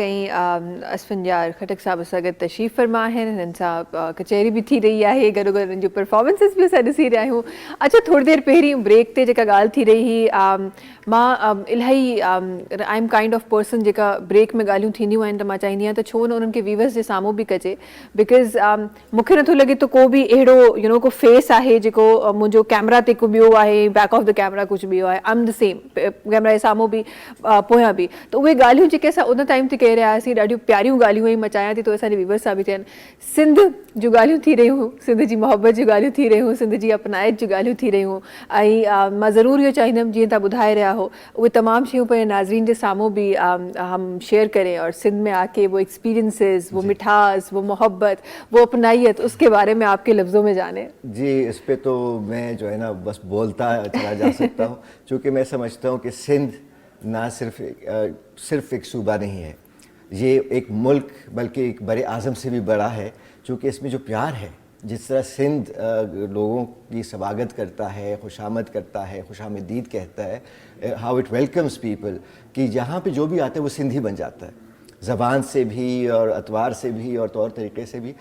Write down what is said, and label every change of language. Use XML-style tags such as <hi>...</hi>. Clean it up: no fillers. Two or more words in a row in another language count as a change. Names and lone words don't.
<sd>ऐं असफन यार खटक साहब सां गॾु तशरीफ़ फरमा आहिनि, हिननि सां कचहरी बि थी रही आहे, गॾो गॾु हिननि जूं परफॉर्मेंसिस बि असां ॾिसी रहिया आहियूं। अच्छा, थोरी देरि पहिरीं ब्रेक ते जेका ॻाल्हि थी रही हुई, मां इलाही</sd> <en>I am kind of person</en> <sd>जेका ब्रेक में ॻाल्हियूं थींदियूं आहिनि त मां चाहींदी आहियां त छो न उन्हनि खे व्यूअर्स जे साम्हूं बि कजे, बिकॉज़ मूंखे नथो लॻे त को बि अहिड़ो को फेस आहे जेको मुंहिंजो कैमरा ते को ॿियो आहे,</sd> <en>back of the camera</en> <sd>कुझु ॿियो आहे,</sd> <en>I am the same,</en> <sd>कैमरा जे साम्हूं बि पोयां बि। त उहे ॻाल्हियूं जेके असां उन टाइम ते कही रहिया हुआसीं, ॾाढियूं प्यारियूं ॻाल्हियूं हुयूं। मां चाहियां थी त असांजे व्यूअर्स सां बि थियनि। सिंध जूं ॻाल्हियूं थी रहियूं, सिंध जी मोहबत जूं ॻाल्हियूं थी रहियूं, सिंध जी अपनाइत जूं ॻाल्हियूं थी रहियूं। ऐं मां ज़रूरु इहो चाहींदमि जीअं तव्हां ॿुधाए रहिया हो, उहे तमामु शयूं पंहिंजे नाज़रीन जे साम्हूं</sd> <ur>بھی ہم شیئر کریں اور سندھ میں آکے وہ ایکسپیریئنسز، وہ مٹھاس، وہ محبت، وہ اپنائیت، اس کے بارے میں آپ کے لفظوں میں جانے. جی، اس پہ تو میں جو ہے نا بس بولتا چلا جا سکتا ہوں، کیونکہ میں سمجھتا ہوں کہ سندھ نا صرف ایک صوبہ نہیں ہے، یہ ایک ملک بلکہ ایک بڑے اعظم سے بھی بڑا ہے، کیونکہ اس میں جو پیار ہے، جس طرح سندھ لوگوں کی سواگت کرتا ہے، خوشامد کرتا ہے، خوش آمدید کہتا ہے,</ur> <en>how it welcomes people,</en> <ur>کہ جہاں پہ جو بھی آتا ہے وہ سندھی بن جاتا ہے، زبان سے بھی اور اطوار سے بھی اور طور طریقے سے بھی.</ur>